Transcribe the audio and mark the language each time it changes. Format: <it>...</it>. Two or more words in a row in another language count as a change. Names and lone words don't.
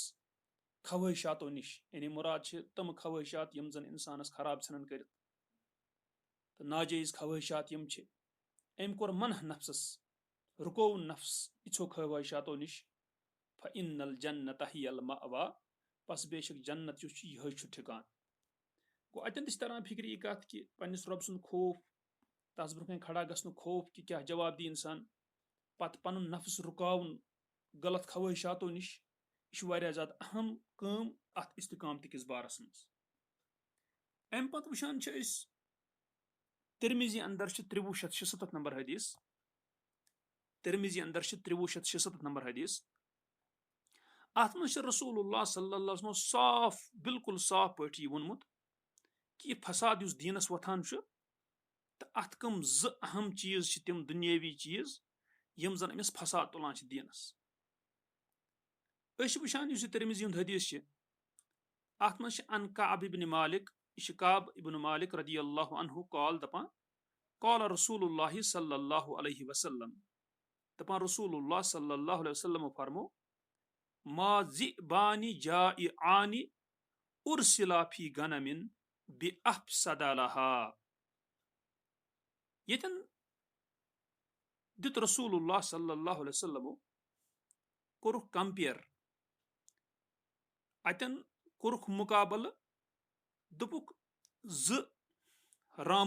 <ks>खवाहिशातों निश यानी मुराद तम खवाहिशात यम जन इंसानस खराब सन कर तो नाजायज खवाहिशात यम अम कोर मनह नफ्सस रुको नफ्स इच्छो खवाहिशातों निश</ks> <ar>فإن الجنة هي المأوى</ar> <ks>बस बेशक जन्नत यह ठिकान गो अतन तरह फिक्र यह कत कि पन्निस रब सुन खौफ तस ब्रोह खड़ा गसन खौफ कि क्या जवाब दी इंसान पत पन नफ्स रुकावन गलत खवाहिशातों निश यह ज्यादा अहम काम अत इस्तिकामत किस बारस मज अम पत वुचान तिरमिजी अंदर 6376 नंबर हदीस तिरमिजी अंदर 6376 नंबर हदीस अत मन रसूलुल्लाह</ks> <ar>صلى الله عليه وسلم</ar> <ks>साफ बिल्कुल साफ पे वोनमुत कि फसाद उस दीनस वथान तो अत कम ज अहम चीज तम दुनियावी चीज यम जन अमिस फसाद तुलान दीनस वुचान तिरमिजी हदीस अत मन अन कअब इब्न मालिक यह काब इब्न मालिक</ks> <ar>رضي الله عنه</ar> <ks>कॉल दपान</ks> <ar>قال رسول الله صلى الله عليه وسلم</ar> <ks>दपान</ks> <ar>رسول الله صلى الله عليه وسلم</ar> <ks>फरमो</ks> <ar>ما ذئبان جائعان أرسلا في غنم بأفسد لها.</ar> <ks>यतन दित रसूलुल्लाह</ks> <ar>صلى الله عليه وسلم</ar> <ks>कोरुख कंपेयर अतन कोरुख मुकाबल दुपुक ज राम</ks>